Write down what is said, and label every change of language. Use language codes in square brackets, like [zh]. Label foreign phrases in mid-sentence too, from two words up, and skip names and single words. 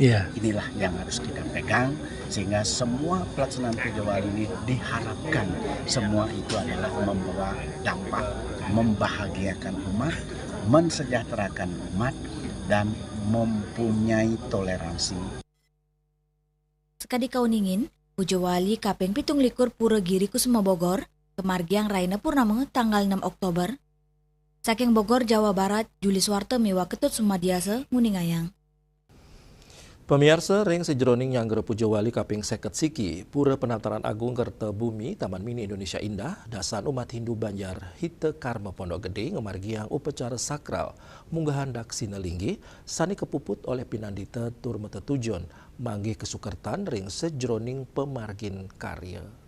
[id] Inilah yang harus kita pegang, sehingga semua pelaksanaan Pujawali ini diharapkan semua itu adalah membawa dampak membahagiakan umat, mensejahterakan umat, dan mempunyai toleransi. [ban] Sekadi kauningin, Pujawali kaping 17 Pura Giri Kusuma Bogor, kemargiang Raina Purnama tanggal 6 Oktober. Saking Bogor, Jawa Barat, Juli Suwarte miwa Ketut Sumadiasa, Nguningayang. Pemirsa ring sejeroning nyanggere Pujawali kaping 50 siki, Pura Penataran Agung Kertebumi Taman Mini Indonesia Indah, dasan umat Hindu Banjar Hite Karma Pondok Gede ngemargiang upacara sakral munggahan dak sinelinggi sani kepuput oleh Pinandita Turmete Tujon manggi kesukertan ring sejeroning pemargin karya.